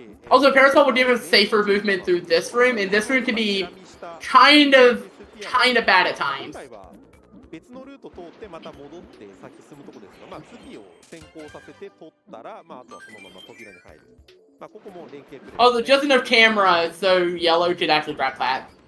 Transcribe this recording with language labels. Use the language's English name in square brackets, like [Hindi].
[English] Also, Parasol will give us safer movement through this room, and this room can be kind of bad at times. [Japanese] 別のルート通ってまた戻って先進むとこですが、まあ次を先行させて取ったら、まああとはそのまま扉に入る。まあここも連携プレイ。 [English] Also, just enough camera so yellow could actually grab that.